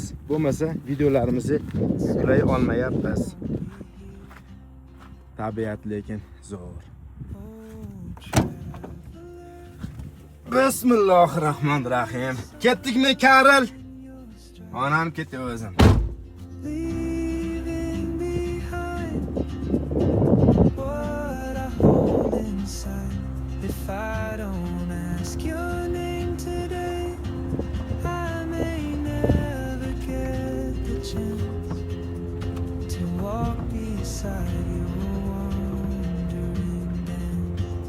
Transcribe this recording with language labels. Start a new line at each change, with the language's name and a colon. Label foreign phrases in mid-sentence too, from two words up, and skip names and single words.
Uzbek: Bo'lmasa videolarimizni yuklay olmayapmiz. Tabiat lekin zo'r.
Arabic: بسم الله الرحمن الرحيم.
Uzbek: Ketdikmi Karl? Onam ketdi o'zim.
English: leaving behind what I hold inside. If I don't ask your name today, I may never get the chance to walk beside your wandering dance.